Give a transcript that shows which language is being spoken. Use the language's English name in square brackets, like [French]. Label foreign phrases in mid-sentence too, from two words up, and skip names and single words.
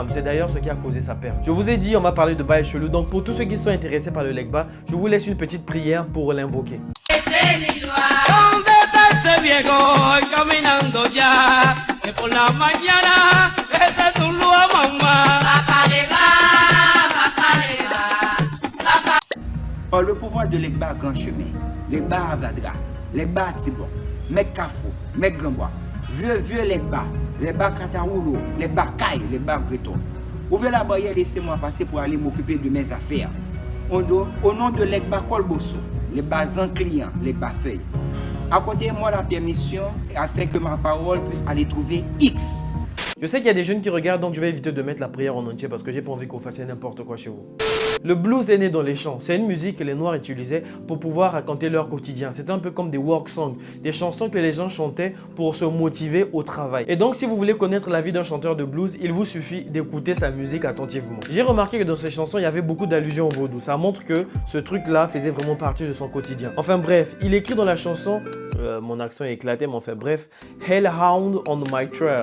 [French] C'est d'ailleurs ce qui a causé sa perte. Je vous ai dit, on m'a parlé de bail chelou. Donc pour tous ceux qui sont intéressés par le Legba, je vous laisse une petite prière pour l'invoquer. Par le pouvoir de Legba grand chemin, Legba Avadra, Legba Tibon, Mek Kafou, Mek Gamboa, vieux Legba, Legba Kataoulo, Legba Kai, Legba Breton. Ouvrez la barrière, laissez-moi passer pour aller m'occuper de mes affaires. Au nom de Legba Kolboso, Legba Zanclian, Legba Feuille, accordez-moi la permission afin que ma parole puisse aller trouver X. Je sais qu'il y a des jeunes qui regardent, donc je vais éviter de mettre la prière en entier parce que j'ai pas envie qu'on fasse n'importe quoi chez vous. Le blues est né dans les champs. C'est une musique que les Noirs utilisaient pour pouvoir raconter leur quotidien. C'était un peu comme des [English] work songs, [French] des chansons que les gens chantaient pour se motiver au travail. Et donc, si vous voulez connaître la vie d'un chanteur de blues, il vous suffit d'écouter sa musique attentivement. J'ai remarqué que dans ces chansons, il y avait beaucoup d'allusions au vaudou. Ça montre que ce truc-là faisait vraiment partie de son quotidien. Enfin bref, il écrit dans la chanson, mon accent est éclaté, mais enfin bref, Hellhound on my trail.